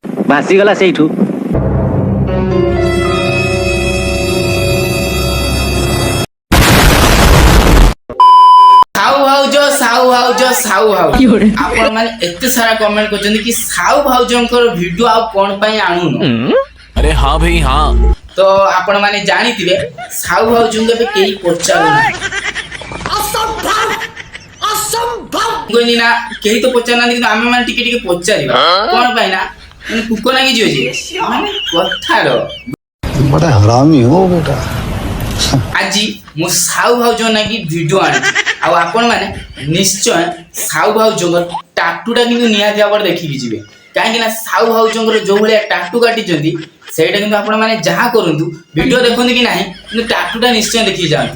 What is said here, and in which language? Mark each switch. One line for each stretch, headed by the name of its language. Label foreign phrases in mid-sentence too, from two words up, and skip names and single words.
Odia: ଭାସିଗଲା ସେଇଠୁ। ଆପଣ ମାନେ ଏତେ ସାରା କମେଣ୍ଟ କରିଛନ୍ତି କି ସାହୁ ଭାଉଜଙ୍କର ଭିଡିଓ ଆଉ କଣ ପାଇଁ ଆଣୁନ?
Hindi: अरे हाँ भाई हाँ।
Odia: ତ ଆପଣ ମାନେ ଜାଣିଥିବେ ସାହୁ ଭାଉଜଙ୍କୁ ଏବେ କେହି ପଚାରୁନାହାନ୍ତି। କହିଲି ନା କେହି ତ ପଚାରୁନାହାନ୍ତି, କିନ୍ତୁ ଆମେ ମାନେ ଟିକେ ଟିକେ ପଚାରିବା। କଣ ପାଇଁ ନା ମାନେ କୁକ ଲାଗିଯିବ ଯେ ମାନେ କଥାର।
Hindi: बड़ा हरामी हो बेटा।
Odia: ଆଜି ମୁଁ ସାହୁ ଭାଉଜ ନାଗି ଭିଡିଓ ଆଣିଛି, ଆଉ ଆପଣ ମାନେ ନିଶ୍ଚୟ ସାହୁ ଭାଉଜଙ୍କ ଟାଟୁଟା କିନ୍ତୁ ନିହାତି ଭାବରେ ଦେଖିକି ଯିବେ। କାହିଁକି ନା ସାହୁ ଭାଉଜଙ୍କର ଯୋଉ ଭଳିଆ ଟାଟୁ କାଟିଛନ୍ତି ସେଇଟା କିନ୍ତୁ ଆପଣ ମାନେ ଯାହା କରନ୍ତୁ ଭିଡିଓ ଦେଖନ୍ତୁ କି ନାହିଁ, କିନ୍ତୁ ଟାଟୁଟା ନିଶ୍ଚୟ ଦେଖିକି ଯାଆନ୍ତୁ।